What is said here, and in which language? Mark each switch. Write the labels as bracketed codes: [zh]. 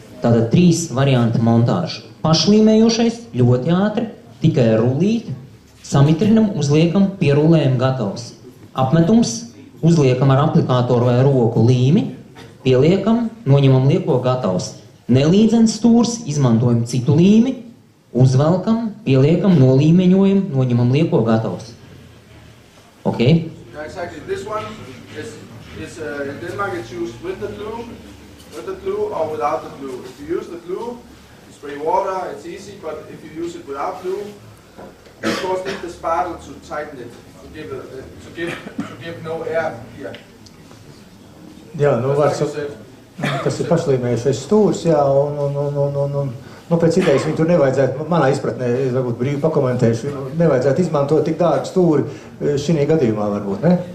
[lv] Tātad 3 varianti montāžu. Pašlīmējošais, ļoti ātri, tikai ar rullīti, samitrinam, uzliekam, pierullējam, gatavs. Apmetums, uzliekam ar aplikātoru vai roku līmi, pieliekam, noņemam lieko, gatavs. Nelīdzens stūrs, izmantojam citu līmi, uzvelkam, pieliekam, nolīmeņojam, noņemam lieko, gatavs. Ok? [en] Yeah, exactly. This one is in Denmark it's used with the glue or without the glue. If you use the glue, you spray water, it's easy, but if you use it without glue, you of course need the spattle to tighten it, to give no air here. [lv] Jā, nu var sakot, tas ir pašlīmējušais stūrs, jā, un pēc idejas viņu tur nevajadzētu, manā izpratnē, es varbūt brīvi pakomentēšu, nevajadzētu izmantot tik dārgu stūri šī gadījumā varbūt, ne?